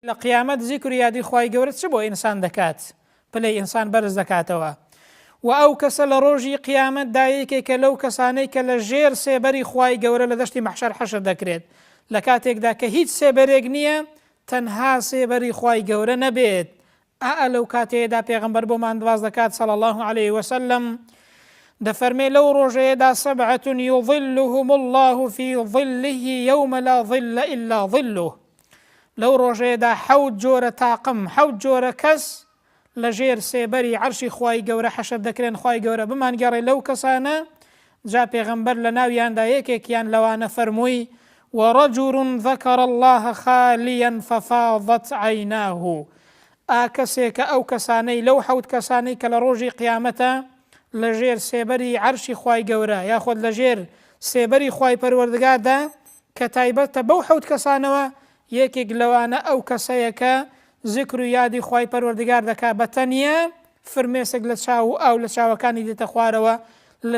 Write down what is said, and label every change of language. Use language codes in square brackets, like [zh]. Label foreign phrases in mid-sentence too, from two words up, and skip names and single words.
[ckb] لە قیامەت زیکر و یادی خوای گەورە چ بۆ ئینسان دەکات پلەی ئینسان بەرز دەکاتەوە و ئەو کەسە لە ڕۆژی قیامەتدا یەکێکە لەو کەسانەی کە لە ژێر سێبەری خوای گەورە لە دەشتی مەحشەر حەشر دەکرێت لە کاتێکدا کە هیچ سێبەرێک نییە تەنها سێبەری خوای گەورە نەبێت لەو کاتەیەدا پێغەمبەر بۆمان دواز دەکات [ar] صلی الله عليه وسلم [ckb] دەفەرمێ لەو ڕۆژەیەدا [ar] سەبعة یظلهم الله في ظله يوم لا ظل إلا ظله [ckb] لەو ڕۆژەیەدا حەوت جۆرە تاقم حەوت جۆرە کەس لە ژێر سێبەری عەرشی خوای گەورە حەشر دەکرێن خوای گەورە بمانگەڕێ لەو کەسانە جا پێغەمبەر لە ناویاندا یەکێکیان لەوانە فەرمووی [ar] ورجل ذكر الله خاليا ففاضت عيناه [ckb] کەسێکە ئەو کەسانەی لەو حەوت کەسانەی کە لە ڕۆژی قیامەتە لە ژێر سێبەری عەرشی خوای گەورە یاخۆت لە ژێر سێبەری خوای پەروەردگاردا کە تایبەتە بەو حەوت کەسانەوە یەکێک لەوانە ئەو کەسەیە کە زیکر و یادی خوای پەروەردگار دەکا بە تەنیا فرمێسک لە چاو و ئاو لە چاوەکانی دێتە خوارەوە لە